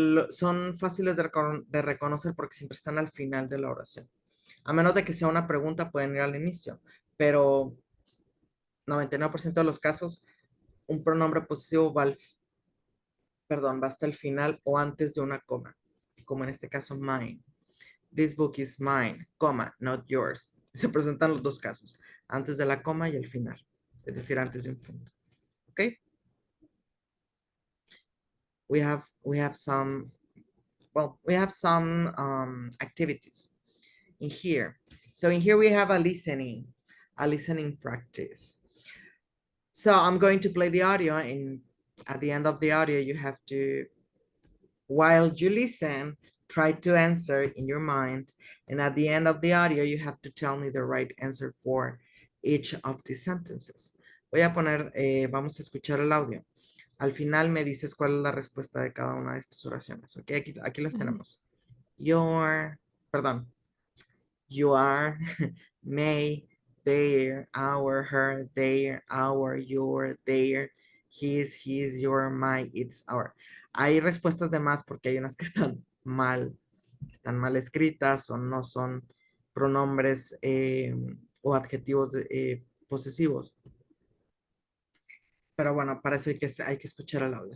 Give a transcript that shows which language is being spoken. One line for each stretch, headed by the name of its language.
Spanish: Son fáciles de reconocer porque siempre están al final de la oración. A menos de que sea una pregunta, pueden ir al inicio, pero 99% de los casos, un pronombre posesivo va hasta el final o antes de una coma, como en este caso mine.
English: This book is mine, coma, not yours.
Spanish: Se presentan los dos casos, antes de la coma y el final, es decir, antes de un punto. ¿Ok?
English: We have some, well, we have some activities in here. So in here we have a listening practice. So I'm going to play the audio, and at the end of the audio, you have to, while you listen, try to answer in your mind. And at the end of the audio, you have to tell me the right answer for each of these sentences.
Spanish: Voy a poner, vamos a escuchar el audio. Al final me dices cuál es la respuesta de cada una de estas oraciones. Ok, aquí las Ujú. tenemos. Your, perdón.
English: You are, may, their, our, her, their, our, your, their, his, your, my, it's, our.
Spanish: Hay respuestas de más porque hay unas que están mal escritas o no son pronombres o adjetivos posesivos. Pero bueno, para eso hay que escuchar el audio.